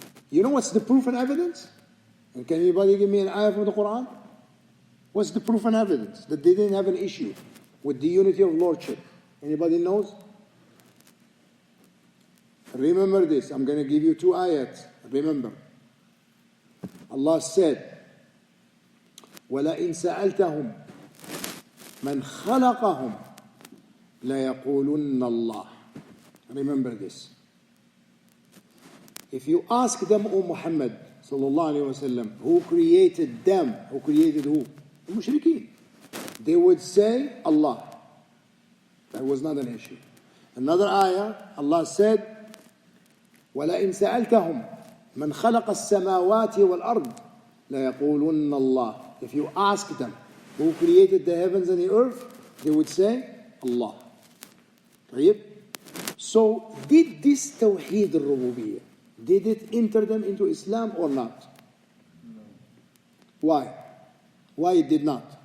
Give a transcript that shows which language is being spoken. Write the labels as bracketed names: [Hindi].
[English] You know what's the proof and evidence? And can anybody give me an ayah from the Quran? What's the proof and evidence that they didn't have an issue with the unity of lordship? Anybody knows? Remember this. I'm going to give you 2 ayats. Remember. Allah said, [Arabic] وَلَئِن سَأَلْتَهُمْ مَنْ خَلَقَهُمْ لَيَقُولُنَّ اللَّهِ. [English] Remember this. If you ask them, O Muhammad sallallahu alayhi wasallam, who created them? Who created who? The mushrikeen. They would say Allah. That was not an issue. Another ayah, Allah said, [Arabic] وَلَئِن سَأَلْتَهُمْ مَنْ خَلَقَ السَّمَاوَاتِ وَالْأَرْضِ لَيَقُولُنَّ اللَّهِ. [English] If you ask them, who created the heavens and the earth? They would say, Allah. طيب? So, did this Tawheed al-Rububiyyah, did it enter them into Islam or not? No. Why? Why it did not?